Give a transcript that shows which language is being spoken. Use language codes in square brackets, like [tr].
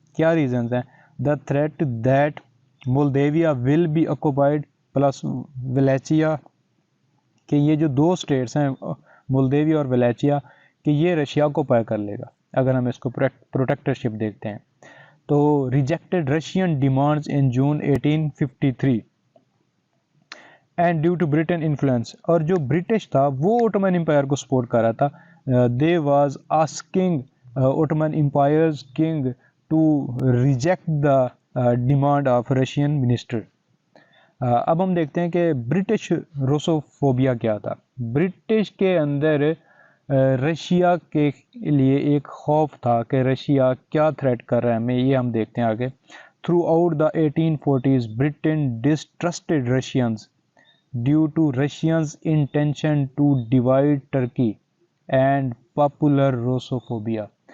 [ur] کیا ریزنز ہیں؟ [en] the threat that Moldavia will be occupied plus Wallachia, [ur] کہ یہ جو دو سٹیٹس ہیں مولدیویا اور ولیچیا، کہ یہ رشیا کو پائے کر لے گا اگر ہم اس کو پروٹیکٹرشپ دیکھتے ہیں. [en] تو rejected Russian demands in June 1853 and due to Britain influence. [ur] اور جو برٹش تھا وہ اوٹومن امپائر کو سپورٹ کر رہا تھا. [en] They was asking Ottoman empire's king to reject the demand of Russian minister. [ur] اب ہم دیکھتے ہیں کہ برٹش روسوفوبیا کیا تھا. برٹش کے اندر رشیا کے لیے ایک خوف تھا کہ رشیا کیا تھریٹ کر رہا ہے ہمیں، یہ ہم دیکھتے ہیں آگے. [en] Throughout the 1840s Britain distrusted Russians due to Russians intention to divide Turkey and popular Russophobia.